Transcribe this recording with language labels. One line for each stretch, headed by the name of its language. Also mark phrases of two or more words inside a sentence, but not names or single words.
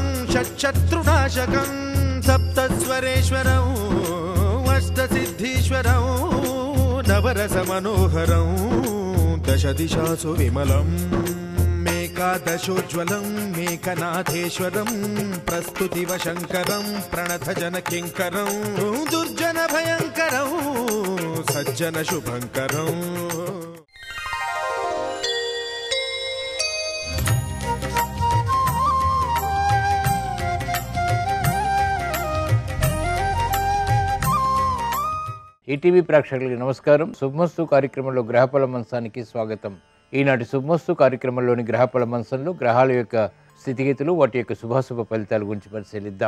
Sanskrit: षट्शत्रुनाशकं सप्तस्वरेश्वरम् अष्टसिद्धीश्वरं नवरसमनोहरं दशदिशासु विमलम् एकादशोज्ज्वलं मेकनाथेश्वरं प्रस्तुतिवशङ्करं प्रणतजनकिङ्करं दुर्जनभयङ्करं सज्जनशुभङ्करम्।
Telugu: ఈటీవీ ప్రేక్షకులకి నమస్కారం. శుభమస్తు కార్యక్రమంలో గ్రహఫల మంచానికి స్వాగతం. ఈనాటి శుభమస్తు కార్యక్రమంలోని గ్రహఫల మంచంలో గ్రహాల యొక్క స్థితిగతులు, వాటి యొక్క శుభాశుభ ఫలితాల గురించి పరిశీలిద్దాం.